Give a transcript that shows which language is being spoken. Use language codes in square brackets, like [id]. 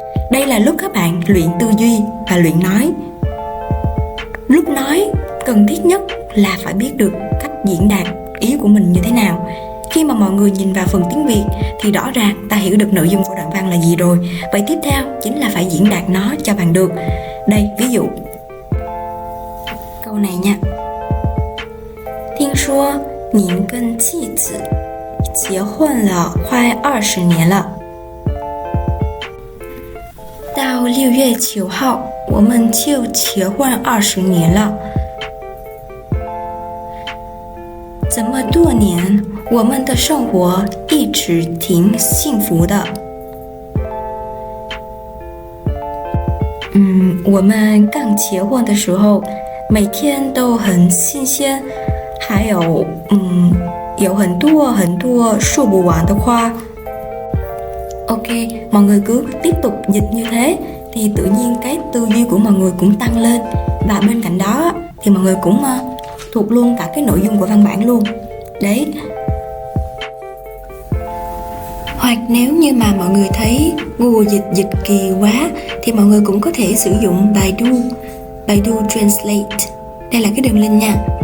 [vi] Đây là lúc các bạn luyện tư duy và luyện nói. Lúc nói cần thiết nhất là phải biết được cách diễn đạt ý của mình như thế nào. Khi mà mọi người nhìn vào phần tiếng Việt thì rõ ràng ta hiểu được nội dung của đoạn văn là gì rồi. Vậy tiếp theo chính là phải diễn đạt nó cho bằng được. Đây, ví dụ câu này nha. [zh] 听说您跟妻子结婚了快20年了。到6月9号，我们就结婚20年了。这么多年，我们的生活一直挺幸福的。我们刚结婚的时候，每天都很新鲜，还有有很多说不完的话。 [vi] Ok, mọi người cứ tiếp tục dịch như thế thì tự nhiên cái tư duy của mọi người cũng tăng lên, và bên cạnh đó thì mọi người cũng thuộc luôn cả cái nội dung của văn bản luôn. Đấy. Hoặc nếu như mà mọi người thấy Google dịch kỳ quá thì mọi người cũng có thể sử dụng Baidu Translate. Đây là cái đường link nha.